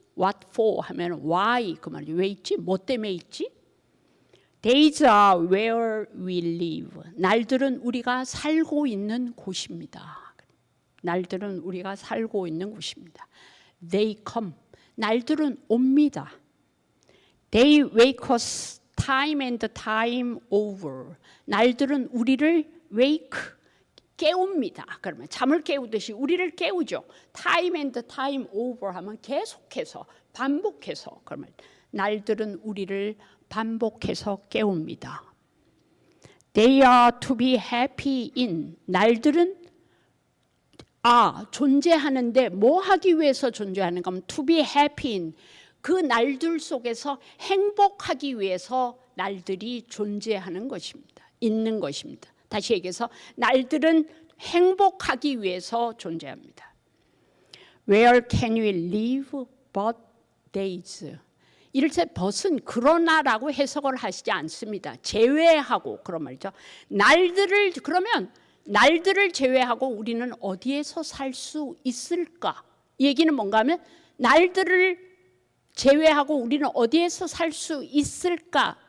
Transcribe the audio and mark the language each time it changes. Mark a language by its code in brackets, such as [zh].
[en] What for [ko] 하면 why 그 말이죠. 왜 있지? 뭐 때문에 있지? [en] Days are where we live. [ko] 날들은 우리가 살고 있는 곳입니다. 날들은 우리가 살고 있는 곳입니다. [en] They come. [ko] 날들은 옵니다. [en] They wake us time and time over. [ko] 날들은 우리를 wake 깨웁니다. 그러면 잠을 깨우듯이 우리를 깨우죠. [en] Time and time over [ko] 하면 계속해서 반복해서 그러면 날들은 우리를 반복해서 깨웁니다. [en] They are to be happy in. [ko] 날들은 존재하는데 뭐 하기 위해서 존재하는가 하면 [en] to be happy in. [ko] 그 날들 속에서 행복하기 위해서 날들이 존재하는 것입니다. 있는 것입니다. 다시 얘기해서 날들은 행복하기 위해서 존재합니다. [en] Where can we live but days? [ko] 이를테 벗은 그러나라고 해석을 하시지 않습니다. 제외하고 그런 말이죠. 그러면 날들을 제외하고 우리는 어디에서 살 수 있을까? 이 얘기는 뭔가 하면 날들을 제외하고 우리는 어디에서 살 수 있을까?